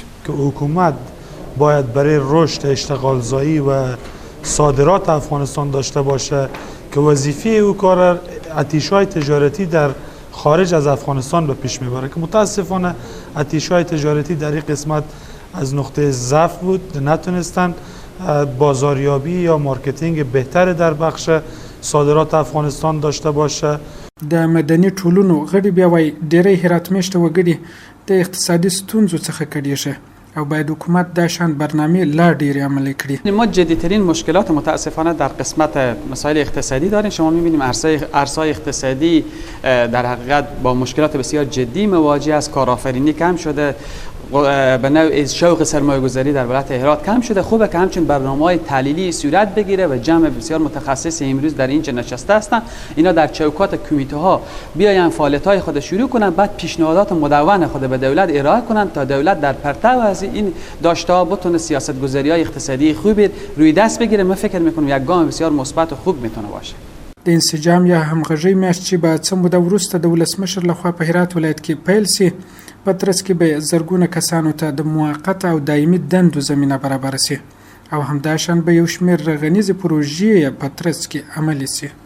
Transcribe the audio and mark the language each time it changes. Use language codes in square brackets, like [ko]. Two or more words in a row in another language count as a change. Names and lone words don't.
[fa] که حکومت باید برای رشد اشتغال زایی و صادرات افغانستان داشته باشه که وظیفه او کار آتش‌های تجارتی در خارج از افغانستان به پیش میبره که متاسفانه آتش‌های تجارتی در این قسمت از نقطه ضعف بود نتونستن بازاریابی یا مارکتینگ بهتر در بخش صادرات افغانستان داشته باشه. [ps] د مدني ټولنو غړي بیا وایي ډېری هرات میشته وګړي د اقتصادي ستونزو څخه کړیږي او باید حکومت دا شان برنامه لا ډیره عملی کړي. [fa] ما جدی‌ترین مشکلات متاسفانه در قسمت مسائل اقتصادی داریم. شما می‌بینیم ارزهای اقتصادی در حقیقت با مشکلات بسیار جدی مواجه است. کارآفرینی کم شده، به نوع شوق سرمایه‌گذاری در ولایت هرات کم شده. خوبه که همچنین برنامه‌های تحلیلی صورت بگیره و جمع بسیار متخصص امروز در اینجا نشسته هستند. اینا در چوکات کمیته‌ها بیاین فعالیت‌های خود شروع کنن، بعد پیشنهادات مدون خود به دولت ارائه کنن تا دولت در پرتو از این داشته بتونه سیاست‌گذاری‌های اقتصادی خوبی روی دست بگیره. من فکر می‌کنم یک گام بسیار مثبت و خوب میتونه باشه. [ps] د انسجام یا همغږۍ میاشت چې به څه موده وروسته د ولسمشر لخوا په هرات ولایت کې پیل سي په ترڅ کې به زرګونه کسانو ته د موقت او دایمي دندو زمینه برابر سي او همداشان به یو شمېر رغنیزې پروژې په ترڅ کې عملي سي.